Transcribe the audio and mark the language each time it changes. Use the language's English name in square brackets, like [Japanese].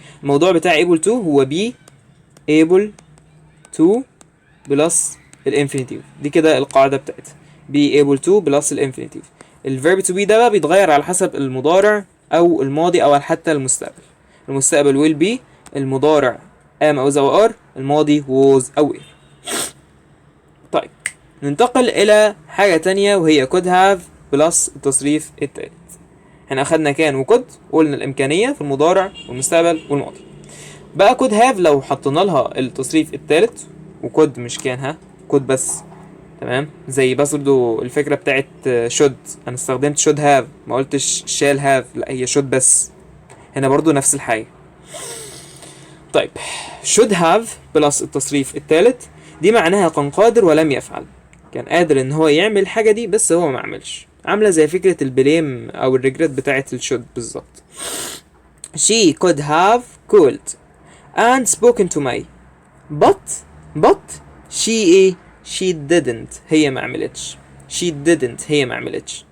[Arabic] الموضوع بتاع able to هو [English] be able to [Arabic] بلس الانفينيتيف. دي كده القاعده بتاعتها [English] be able to [Arabic] بلس الانفينيتيف. الفيرب to be ده بقى بيتغير على حسب المضارع او الماضي او حتى المستقبل. المستقبل will be، المضارع am او the are، الماضي was او were. طيب ننتقل الى حاجه تانية وهي could have بلس التصريف التالت. احنا اخدنا كان وكود وقلنا الامكانيه في المضارع والمستقبل والماضي. بقى [English] could have [Arabic] لو حطينا لها التصريف التالت، وكود مش كان كود بس. تمام، زي بس برضو الفكره بتاعت should، انا استخدمت [English] should have [Arabic] ما قلتش [English] shall have، [Arabic] لا هي should بس. هنا برضو نفس الحاجه. طيب [English] should have [Arabic] بلس التصريف الثالث دي معناها كان قادر ولم يفعل. كان قادر ان هو يعمل الحاجه دي بس هو ما عملش. عامله زي فكره البليم او الريجريت بتاعت الشود بالظبط. [English] she could have called and spoken to me but she didn't [Arabic] هي ما عملتش.